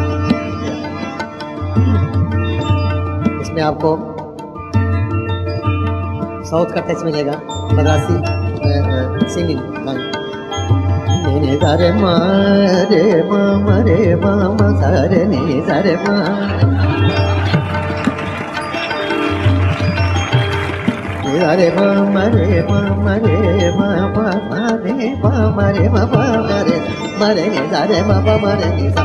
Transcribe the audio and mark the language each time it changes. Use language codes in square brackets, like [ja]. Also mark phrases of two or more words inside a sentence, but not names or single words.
[hi] इसमें आपको साउथ का टच मिलेगा, मद्रासी सिंगिंग गाना। ने सा रे मा रे मा मा रे मा मा सा रे नि सा रे मा, ने सा रे मा मा रे मा मा रे मा मा मा रे मा मा रे मा मा मा रे मा रे नि सा रे मा मा मा रे नि सा।